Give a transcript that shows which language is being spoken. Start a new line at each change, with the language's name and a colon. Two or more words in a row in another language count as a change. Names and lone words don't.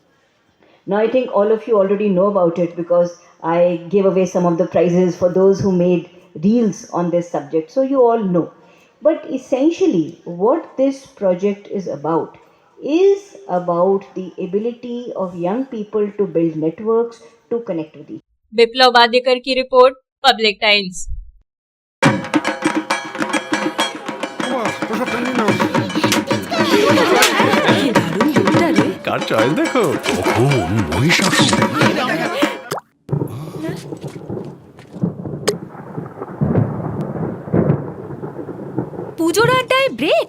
English: Now I think all of you already know about it because I gave away some of the prizes for those who made reels on this subject. So you all know. But essentially, what this project is about the ability of young people to build networks, to connect with each other.
Hindi: बिप्लव वाडेकर की रिपोर्ट, पब्लिक टाइम्स।
Bangla: কার চয়েস দেখো, পুজোর আড্ডায় ব্রেক